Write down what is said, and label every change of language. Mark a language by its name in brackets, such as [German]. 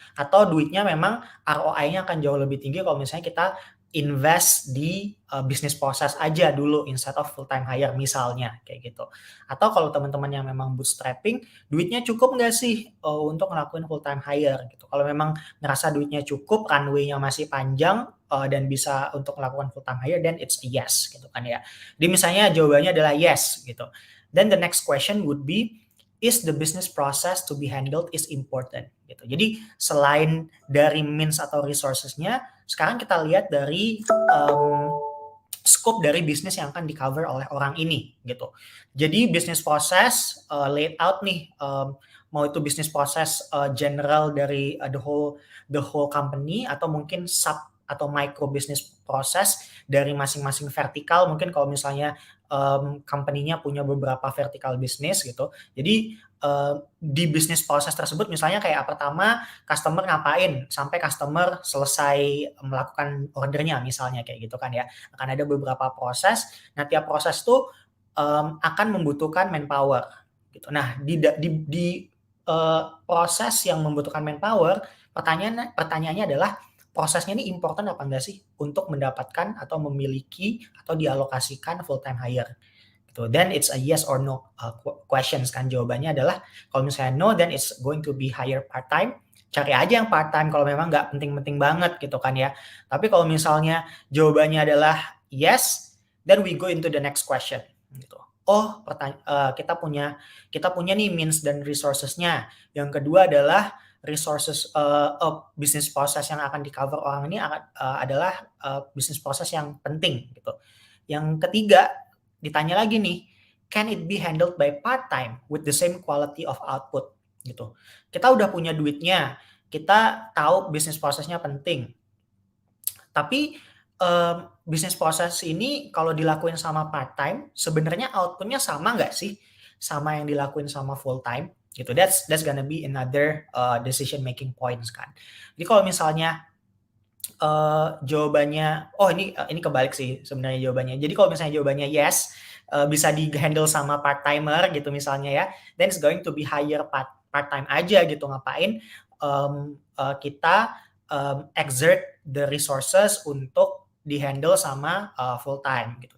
[Indonesian] Atau duitnya memang ROI-nya akan jauh lebih tinggi kalau misalnya kita invest di business process aja dulu [English] instead of full time hire [Indonesian] misalnya kayak gitu. Atau kalau teman-teman yang memang bootstrapping, duitnya cukup nggak sih untuk ngelakuin full time hire gitu. Kalau memang ngerasa duitnya cukup, runway-nya masih panjang dan bisa untuk melakukan full time hire, [English] then it's a yes [Indonesian] gitu kan ya. Jadi misalnya jawabannya adalah yes gitu. [English] Then the next question would be, is the business process to be handled is important [Indonesian] gitu. Jadi selain dari means atau resources-nya, sekarang kita lihat dari scope dari bisnis yang akan di-cover oleh orang ini gitu. Jadi business process laid out nih, mau itu business process general dari [English] the whole company [Indonesian] atau mungkin sub atau micro business process dari masing-masing vertikal. Mungkin kalau misalnya company-nya punya beberapa vertikal bisnis gitu. Jadi di bisnis proses tersebut misalnya kayak pertama customer ngapain sampai customer selesai melakukan ordernya misalnya kayak gitu kan ya. Akan ada beberapa proses. Nah, tiap proses tuh akan membutuhkan manpower gitu. Nah, di proses yang membutuhkan manpower, pertanyaannya adalah prosesnya ini important apa enggak sih untuk mendapatkan atau memiliki atau dialokasikan full time hire gitu. [English] Then it's a yes or no questions [Indonesian] kan. [English] Jawabannya adalah kalau misalnya no, then it's going to be hire part time. [Indonesian] Cari aja yang part time kalau memang nggak penting-penting banget gitu kan ya. Tapi kalau misalnya jawabannya adalah [English] yes, then we go into the next question [Indonesian] gitu. Oh, kita punya nih means dan resources-nya. Yang kedua adalah resources business process yang akan di-cover orang ini adalah business process yang penting gitu. Yang ketiga, ditanya lagi nih, [English] can it be handled by part-time with the same quality of output [Indonesian] gitu. Kita udah punya duitnya, kita tahu business process-nya penting. Tapi business process ini kalau dilakuin sama part-time, sebenarnya output-nya sama nggak sih sama yang dilakuin sama full-time? Gitu. [English] That's gonna be another decision making points [Indonesian] kan. Jadi kalau misalnya jawabannya, oh ini kebalik sih sebenarnya jawabannya. Jadi kalau misalnya jawabannya yes, bisa di handle sama part timer gitu misalnya ya, [English] then it's going to be hire part time [Indonesian] aja gitu. Ngapain kita [English] exert the resources [Indonesian] untuk di handle sama full time gitu.